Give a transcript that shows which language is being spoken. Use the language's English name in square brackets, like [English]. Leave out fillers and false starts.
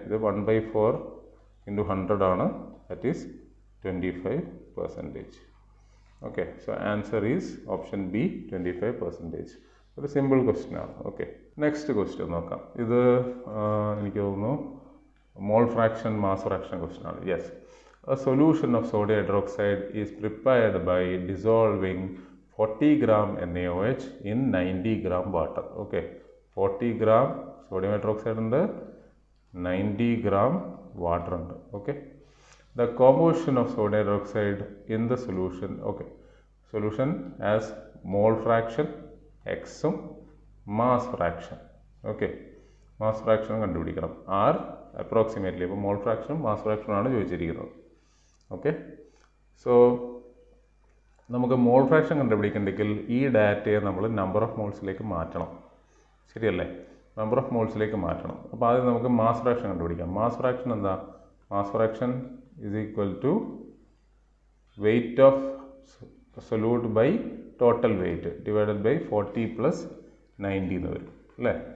[Malayalam] ഇത് 1/4 ഇൻറ്റു 100 ആണ്, [English] That is 25%. Okay, so answer is option B, 25%. [Malayalam] ഒരു സിമ്പിൾ ക്വസ്റ്റ്യൻ ആണ്. ഓക്കെ, നെക്സ്റ്റ് ക്വസ്റ്റ്യൻ നോക്കാം. ഇത് എനിക്ക് തോന്നുന്നു mole fraction mass fraction question ആണ്. [English] Yes, a solution of sodium hydroxide is prepared by dissolving 40 gram NaOH in 90 gram water. Okay, 40 gram sodium hydroxide ഉണ്ട്, 90 gram water ഉണ്ട്. Okay, the composition of sodium hydroxide in the solution, okay, solution as mole fraction x ഉം mass fraction. [Malayalam] Okay, mass fraction കണ്ടുപിടിക്കണം. R approximately, അപ്പോൾ mole fraction mass fraction ആണ് ചോദിച്ചിരിക്കുന്നത്. Okay, so നമുക്ക് mole fraction കണ്ടുപിടിക്കണമെങ്കിൽ ഈ ഡാറ്റയെ നമ്മൾ നമ്പർ ഓഫ് മോൾസിലേക്ക് മാറ്റണം, ശരിയല്ലേ? നമ്പർ ഓഫ് മോൾസിലേക്ക് മാറ്റണം. അപ്പോൾ ആദ്യം നമുക്ക് മാസ് ഫ്രാക്ഷൻ കണ്ടുപിടിക്കാം. മാസ് ഫ്രാക്ഷൻ എന്താ? [English] mass fraction is equal to weight of solute by total weight divided by 40 + 90 [Malayalam] എന്ന് വരും അല്ലേ?